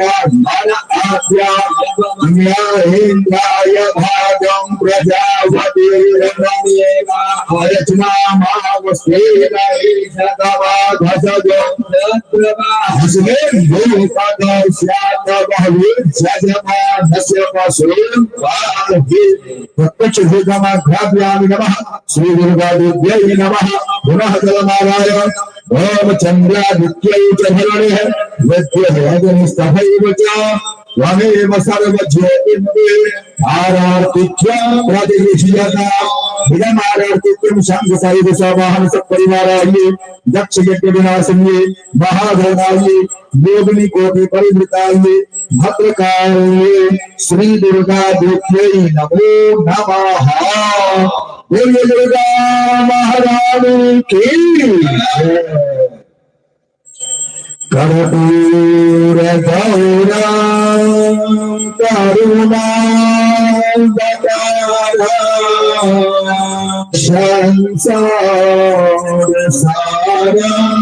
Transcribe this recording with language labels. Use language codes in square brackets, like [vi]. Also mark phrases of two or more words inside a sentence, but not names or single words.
[sa] कर्मणेन्द्राय भागं प्रत्यक्ष नमः श्री दुर्गा देव्यै नमः। पुनः जलमालाय ओम चंद्रादित्यै च धरणे वैद्यस्तभैव च त्वमेव सर्वज्योतिर्मये आरार्तिक्यं प्रतिविष्यता इदमारार्तिक्यं शंख सहित सवाहन सब परिवार आइए दक्ष यज्ञ विनाशिन्ये महाघोराये योगिनी कोटि परिवृताये भद्रकाये श्री दुर्गा देव्यै नमो नमः। [hi] बोलिए दुर्गा महारानी की [sa] कर्पूर गौरा करुणा संसार सारा